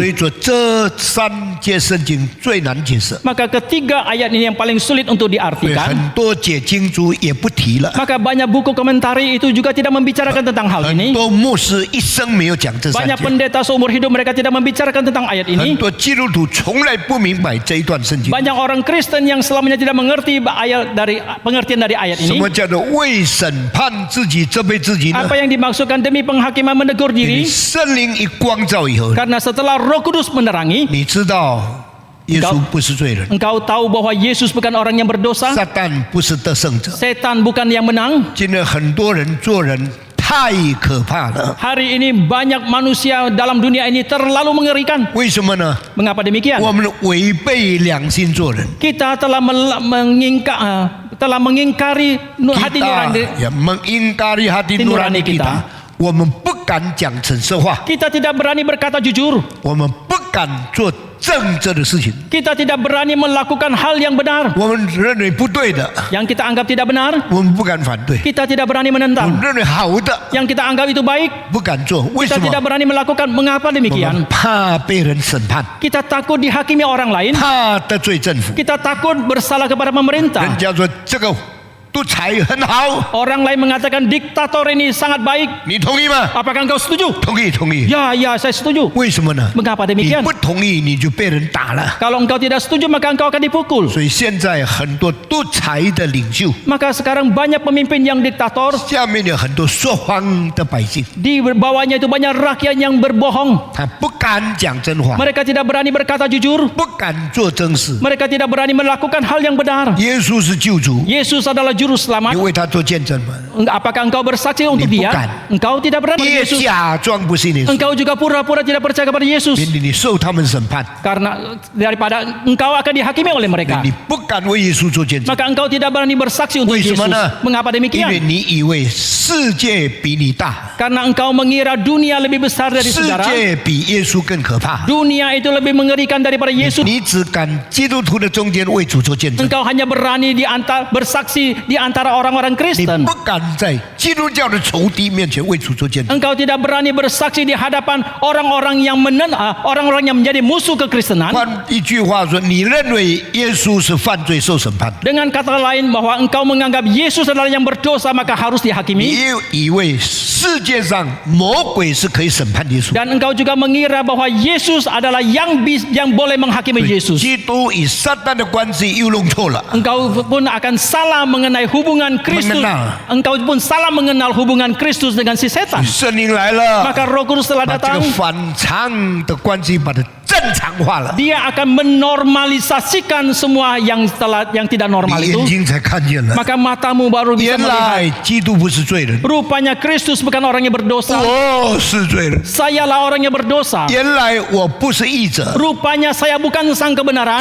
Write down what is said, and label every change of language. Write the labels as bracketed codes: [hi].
[zh] 以说，这3节圣经最难解释， [id] Maka ketiga ayat ini yang paling sulit untuk [zh] 所以 [id] diartikan. [zh] 很多解经族也不提了。 [id] Maka banyak buku komentari itu juga tidak membicarakan tentang hal [zh] 很 [id] ini. [zh] 多牧师一生没有讲这3 [id] Banyak [zh] 节， [id] pendeta seumur hidup mereka tidak membicarakan tentang ayat [zh] 很 [id] ini. [zh] 多基督徒从来不明白这一段圣经。 [id] Banyak orang Kristen yang selamanya tidak mengerti pengertian dari ayat [zh] 什 [id] ini. [zh] 么叫做为审判自己责备自己呢？ [id] Apa yang dimaksudkan demi penghakiman menegur [zh] 你 [id] diri? [zh] 圣灵一光照以后， [id] Karena setelah Roh Kudus menerangi, [zh] 你知道耶稣不是罪人， [id] engkau tahu bahwa Yesus bukan orang yang berdosa, [zh] 撒旦不是得胜者。 [id] setan bukan yang menang. [zh] 今天很多人做人太可怕了， [id] Hari ini banyak manusia dalam dunia ini terlalu mengerikan. [zh] 为什么呢？ [id] Mengapa demikian? [zh] 我们违背良心做人， [id] Kita telah mengingkari hati nurani. [zh] 也 [id] mengingkari hati nurani kita。 [zh] 我们不敢讲诚实话， [id] Kita tidak berani berkata jujur. [zh] 我们不敢做正直的事情， [id] Kita tidak berani melakukan hal yang benar. [zh] 我们认为不对的， [id] Yang kita anggap tidak benar, [zh] 我们不敢反对； [id] kita tidak berani [zh] 我们 [id] menentang. [zh] 认为好的， [id] Yang kita anggap itu baik, [zh] 不敢做。为 [id] kita [zh] 什 [id] tidak [zh] 么？ [id] berani melakukan. Mengapa [zh] 我们 [id] demikian? [zh] 怕被人审判， [id] Kita takut dihakimi orang lain. [zh] 怕得罪政府。 [id] Kita takut bersalah kepada [zh] 人 [id] pemerintah. [zh] 家说这个独裁很好， [id] Orang lain mengatakan diktator ini sangat baik. [zh] 你同意吗？ [id] Apakah engkau setuju? [zh] 同意，同意。 [id] Ya, saya setuju. [zh] 为什么呢？ [id] Mengapa [zh] 你 [id] demikian? [zh] 不同意你就被人打了。 [id] Kalau engkau tidak setuju maka engkau akan dipukul. [zh] 所以现在很多独裁的领袖， [id] Maka sekarang banyak pemimpin yang diktator. [zh] 下面有很多说谎的百姓， [id] Di bawahnya itu banyak rakyat yang berbohong. [zh] 他不敢讲真话， [id] Mereka tidak berani berkata jujur. [zh] 不敢做真事。 [id] Mereka tidak berani melakukan hal yang benar. [zh] 耶稣是救主， [id] Yesus adalah juru juru selamat? [zh] 你为他做见证吗？ [id] Apakah engkau bersaksi untuk dia? Bukan. Engkau tidak berada [zh] 你 [id] pada [zh] 也 [id] Yesus. [zh] 假装不信耶稣， [id] Engkau juga pura-pura tidak percaya kepada Yesus. [zh] 免得你受他们审判。 [id] Karena daripada engkau akan dihakimi oleh mereka. [zh] 你不敢为耶稣做见证， [id] Maka engkau tidak berani bersaksi untuk [zh] 为什 [id] Yesus. [zh] 么呢？ [id] Mengapa [zh] 因为 [id] demikian? [zh] 你以为世界比你大， [id] Karena engkau mengira dunia lebih besar dari [zh] 世 [id] saudara. [zh] 界比耶稣更可怕。 [id] Dunia itu lebih mengerikan daripada Yesus. [zh] 你只敢基督徒的中间为主做见证， [id] Engkau hanya berani bersaksi di antara orang-orang [zh] 你 [id] Kristen. [zh] 不敢在基督教的仇敌面前为主做见证。 [id] Engkau tidak berani bersaksi di hadapan orang-orang yang menjadi musuh kekristenan. [zh] 换一句话说，你认为耶稣是犯罪受审判， [id] Dengan kata lain bahwa engkau menganggap Yesus adalah yang berdosa maka harus [zh] 你 [id] dihakimi. [zh] 以为世界上魔鬼是可以审判耶稣， [id] Dan engkau juga mengira bahwa Yesus adalah yang boleh menghakimi Yesus. [zh] 基督与撒旦的关系又弄错了。 [id] Engkau pun akan salah mengenai hubungan Kristus. Mengenal. Engkau pun salah mengenal hubungan Kristus dengan si setan. [zh] 圣灵来了， [id] Maka Roh Kudus telah [zh] 把这 [id] datang. [zh] 个反常的关系把它正常化了， [id] Dia akan menormalisasikan semua yang tidak normal [zh] 你眼 [id] itu. [zh] 睛才看见了。 [id] Maka matamu baru bisa [zh] 原来 [id] melihat. [zh] 基督不是罪人， [id] Rupanya Kristus bukan orang yang berdosa. [zh] 我是罪人。 [id] Sayalah orang yang berdosa. [zh] 原来我不是义者， [id] Rupanya saya bukan sang kebenaran.